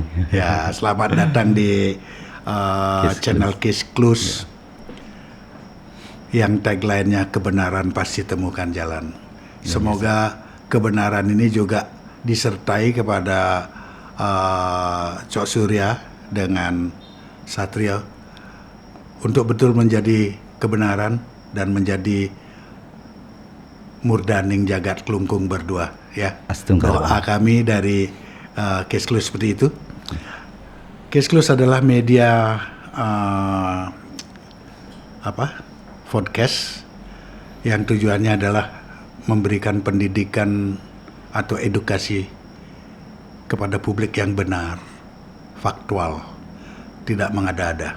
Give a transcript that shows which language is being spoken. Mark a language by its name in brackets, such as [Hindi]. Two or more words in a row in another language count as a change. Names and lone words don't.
[Indonesian] Ya, selamat datang di channel Case Close yang tagline-nya kebenaran pasti temukan jalan. Semoga kebenaran ini juga disertai kepada Cok Surya dengan Satrio untuk betul menjadi kebenaran dan menjadi [Javanese] murdaning jagat [Indonesian] Kelungkung berdua, ya. Doa kami dari Case Close seperti itu. Case Close adalah media podcast yang tujuannya adalah memberikan pendidikan atau edukasi kepada publik yang benar, faktual, tidak mengada-ada.